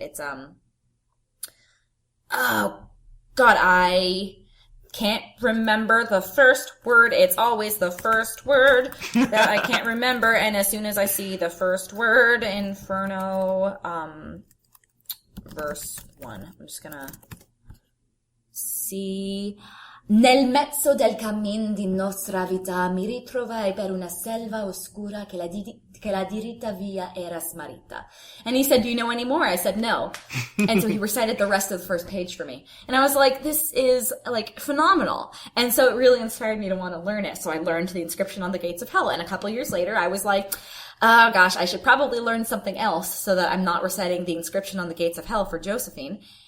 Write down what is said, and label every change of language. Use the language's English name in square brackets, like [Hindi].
[English] It's, oh, God, I can't remember the first word. It's always the first word that I can't remember. And as soon as I see the first word, Inferno, verse 1, I'm just gonna see. [Italian] Nel mezzo del cammin di nostra vita mi ritrovai per una selva oscura che la diritta via era smarrita. [English] And he said, do you know any more? I said, no. And so he recited the rest of the first page for me. And I was like, this is like phenomenal. And so it really inspired me to want to learn it. So I learned the inscription on the gates of hell. And a couple of years later, I was like, oh gosh, I should probably learn something else so that I'm not reciting the inscription on the gates of hell for Josephine.